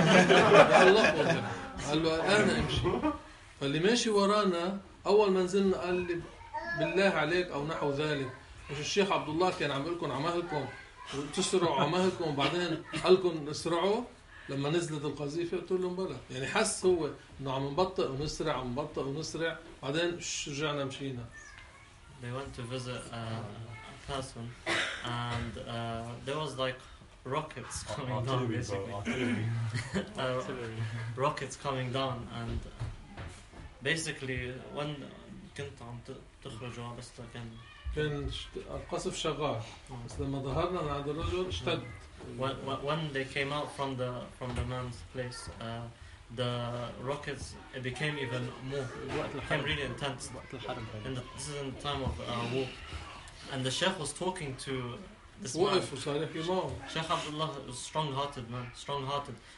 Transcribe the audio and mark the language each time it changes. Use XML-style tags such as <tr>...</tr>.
<ar>قال له الآن أمشي. فاللي ماشي ورانا أول ما نزلنا قال لي بالله عليك أو نحو ذلك، مش الشيخ عبد الله كان عم يقولكم عمهلكم تسرعوا عمهلكم وبعدين قالكم اسرعوا لما نزلت القذيفة؟ قلت لهم بلا، يعني حس هو إنه عم نبطئ ونسرع عم نبطئ ونسرع بعدين رجعنا مشينا.</ar> <en>They went to visit a person and there was like rockets coming down, basically. rockets coming down and basically when</en> <ar>كنت عم تخرجوا بس كان القصف شغال بس لما ظهرنا لهذا الرجل اشتد.</ar> <en>When they came out from the man's place, the rockets it became even more. It became really intense. And this is in the time of war, and the sheikh was talking to this man. Sheikh Abdullah was strong-hearted man, strong-hearted.</en>